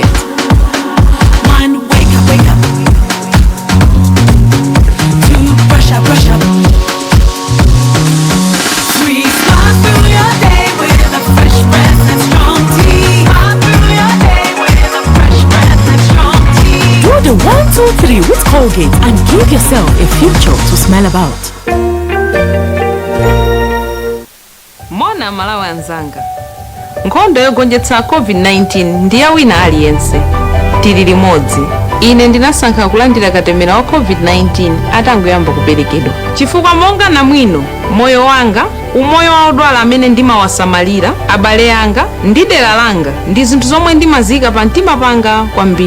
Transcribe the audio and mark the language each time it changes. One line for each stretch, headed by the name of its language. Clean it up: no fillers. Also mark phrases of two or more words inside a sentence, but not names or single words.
English: 1, wake up, wake up. 2, brush up, brush up. 3, smile through your day with a fresh breath and strong tea. Smile through your day with a fresh breath and strong tea. Do the 1, 2, 3 with Colgate and give yourself a future to smile about.
Nyanja: Mona Malawi anzanga, nkhondo yogonjetsa COVID-19 ndi ya wina aliyense. Tili limodzi. ine ndinasankha kulandira katemera wa covid-19 atangoyamba kuperekedwa chifukwa monga namwino moyo wanga umoyo wa odwala amene ndimawasamalira abale anga ndi dera langa ndi zinthu zomwe ndimazika pa mtima panga kwambiri.